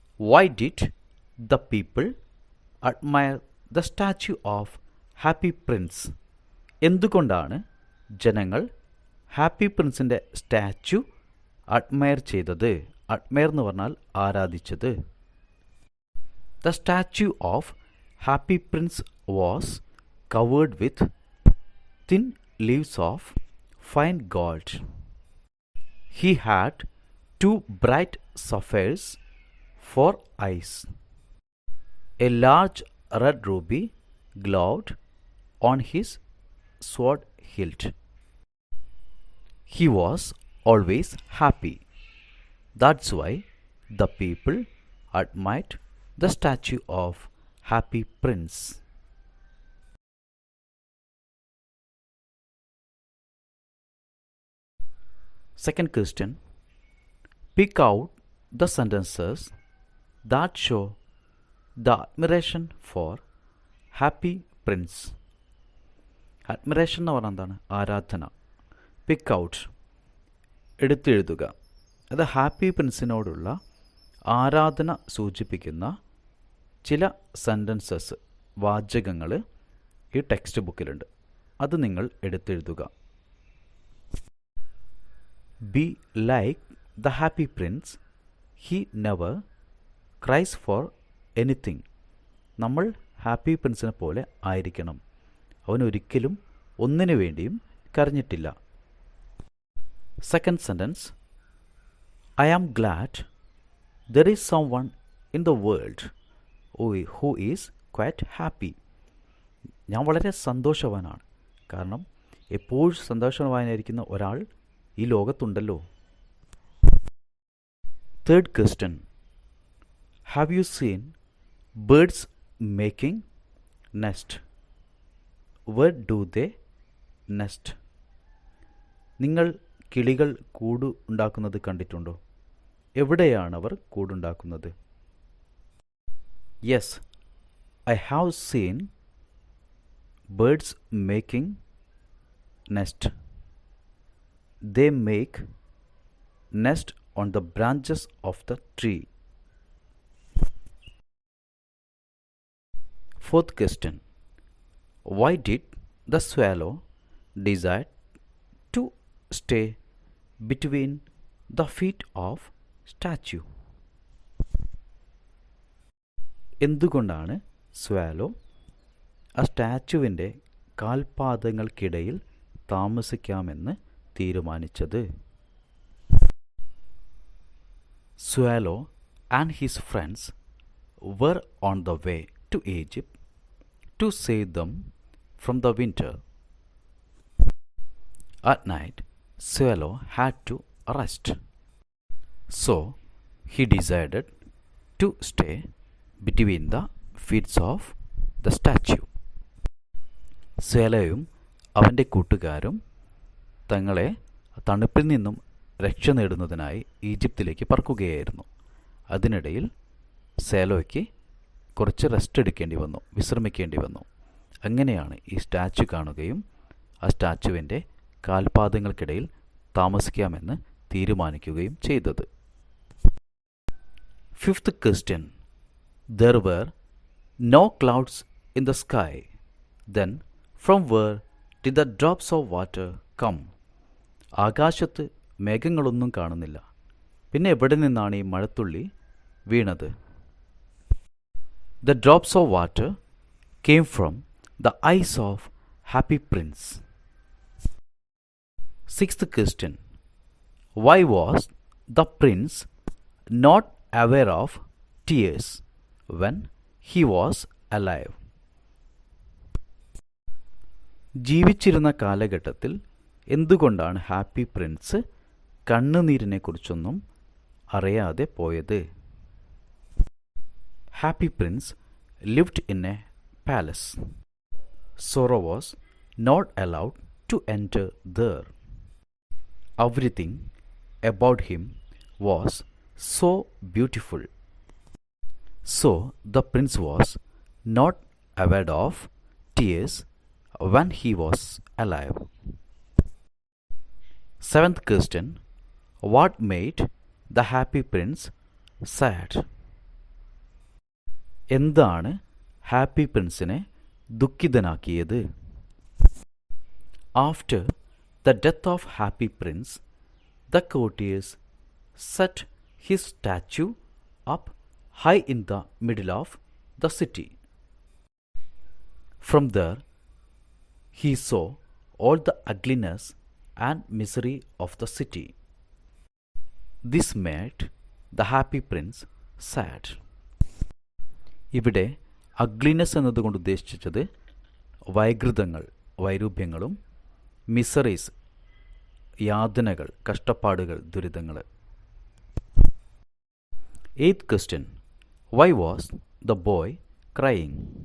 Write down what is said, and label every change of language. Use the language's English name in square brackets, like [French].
[English] Why did the people admire the statue of Happy Prince? [Malayalam] എന്തുകൊണ്ടാണ് ജനങ്ങൾ happy പ്രിൻസിൻ്റെ statue admire ചെയ്തത്? Admire എന്ന് പറഞ്ഞാൽ ആരാധിച്ചത്. [English] The statue of Happy Prince was covered with thin leaves of fine gold. He had 2 bright sapphires for eyes. A large red ruby glowed on his sword hilt. He was always happy. That's why the people admired the statue of Happy Prince. Second question. Pick out the sentences that show the admiration for Happy Prince. [Malayalam] Admiration എന്ന് പറഞ്ഞാൽ എന്താണ്? ആരാധന. [English] pick out, [Malayalam] എടുത്തെഴുതുക. അത് happy പ്രിൻസിനോടുള്ള ആരാധന സൂചിപ്പിക്കുന്ന ചില sentences, വാചകങ്ങൾ ഈ ടെക്സ്റ്റ് ബുക്കിലുണ്ട്. അത് നിങ്ങൾ എടുത്തെഴുതുക. [English] Be like the Happy Prince. He never cries for anything. [Malayalam] നമ്മൾ ഹാപ്പി പ്രിൻസിനെ പോലെ ആയിരിക്കണം. അവൻ ഒരിക്കലും ഒന്നിനു വേണ്ടിയും കരഞ്ഞിട്ടില്ല. [English] Second sentence. I am glad there is someone in the world who is quite happy. [Malayalam] ഞാൻ വളരെ സന്തോഷവാനാണ്, കാരണം എപ്പോഴും സന്തോഷവാനായിരിക്കുന്ന ഒരാൾ ഈ ലോകത്തുണ്ടല്ലോ. [English] Third question. Have you seen birds making nest? Where do they nest? [Malayalam] നിങ്ങൾ കിളികൾ കൂട് ഉണ്ടാക്കുന്നത് കണ്ടിട്ടുണ്ടോ? എവിടെയാണ് അവർ കൂടുണ്ടാക്കുന്നത്? [English] Yes, I have seen birds making nest. They make nest on the branches of the tree. Fourth question. Why did the swallow decide to stay between the feet of statue? [Malayalam] എന്തുകൊണ്ടാണ് swallow ആ സ്റ്റാച്ചുവിൻ്റെ കാൽപാദങ്ങൾക്കിടയിൽ താമസിക്കാമെന്ന് തീരുമാനിച്ചത്? [English] Swallow and his friends were on the way to Egypt to save them from the winter. At night, Swallow had to rest. So, he decided to stay between the feet of the statue. [Malayalam] Swallowയും അവൻ്റെ കൂട്ടുകാരും തങ്ങളെ തണുപ്പിൽ നിന്നും രക്ഷ നേടുന്നതിനായി ഈജിപ്തിലേക്ക് പറക്കുകയായിരുന്നു. അതിനിടയിൽ സേലോയ്ക്ക് കുറച്ച് റെസ്റ്റ് എടുക്കേണ്ടി വന്നു, വിശ്രമിക്കേണ്ടി വന്നു. അങ്ങനെയാണ് ഈ സ്റ്റാച്ചു കാണുകയും ആ സ്റ്റാച്ചുവിൻ്റെ കാൽപാദങ്ങൾക്കിടയിൽ താമസിക്കാമെന്ന് തീരുമാനിക്കുകയും ചെയ്തത്. [English] Fifth question. There were no clouds in the sky. Then from where did the drops of water come? [Malayalam] ആകാശത്ത് മേഘങ്ങളൊന്നും കാണുന്നില്ല. പിന്നെ എവിടെ നിന്നാണ് ഈ മഴത്തുള്ളി വീണത്? [English] The drops of water came from the eyes of Happy Prince. Sixth question. Why was the prince not aware of tears when he was alive? [Malayalam] ജീവിച്ചിരുന്ന കാലഘട്ടത്തിൽ എന്തുകൊണ്ടാണ് ഹാപ്പി പ്രിൻസ് കണ്ണുനീരിനെക്കുറിച്ചൊന്നും അറിയാതെ പോയത്? [English] Happy prince lived in a palace. Sorrow was not allowed to enter there. Everything about him was so beautiful. So the prince was not aware of tears when he was alive. Seventh question. What made the Happy Prince sad. [Malayalam] എന്താണ് happy പ്രിൻസിനെ ദുഃഖിതനാക്കിയത്? [English] After the death of Happy Prince, the courtiers set his statue up high in the middle of the city. From there, he saw all the ugliness and misery of the city. This made the happy prince sad. [Malayalam] ഇവിടെ ugliness എന്നതുകൊണ്ട് ഉദ്ദേശിച്ചത് വൈകൃതങ്ങൾ, വൈരൂപ്യങ്ങളും, miseries, യാതനകൾ, കഷ്ടപ്പാടുകൾ, ദുരിതങ്ങൾ. [English] 8th question. Why was the boy crying?